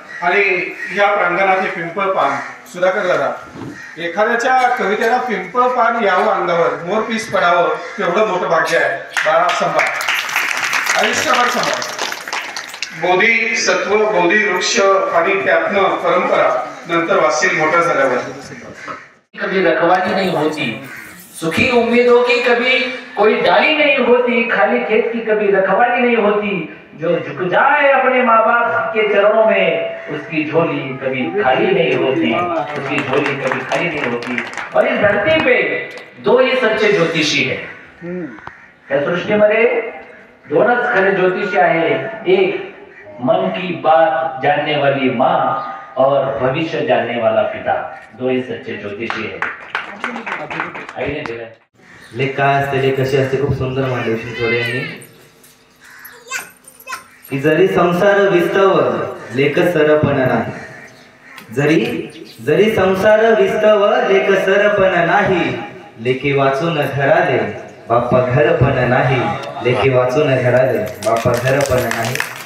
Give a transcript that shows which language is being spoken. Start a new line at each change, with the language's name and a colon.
Marathi: आणि या प्रांगणात हे पिंपळ पान सुधाकर दादा एखाद्याच्या कवितेला पिंपळ पान यावं अंगावर मोरपीस पडावं तेवढं मोठं भाग्य आहे. बाळा सांभाळ आयुष्यभर सांभाळ बोधी सत्व बोधी वृक्ष आणि त्यातनं परंपरा नंतर वाचशील मोठं झाल्यावर.
Hindi: कभी रखवाली नहीं होती सुखी उम्मीदों की कभी कोई डाली नहीं होती खाली खेत की कभी रखवाली नहीं होती जो झुक जाए अपने माँ बाप के चरणों में उसकी झोली कभी खाली नहीं होती उसकी झोली कभी खाली नहीं होती. और इस धरती पे दो ही सच्चे ज्योतिषी है
Marathi: या सृष्टीमध्ये दोनच खरे ज्योतिषी आहे.
Hindi: एक मन की बात जानने वाली माँ और भविष्य जानने वाला पिता. दो ही सच्चे ज्योतिषी है.
Marathi: आईने दिलं लेख काय असते लेख कशी असते खूप सुंदर मांडली शिंतोडे यांनी की जरी संसार विस्तव लेख सरपण नाही जरी जरी संसार विस्तव लेख सरपण नाही लेखी वाचून घराले बाप्पा घर पण नाही लेखी वाचून घराले बाप्पा घर पण नाही.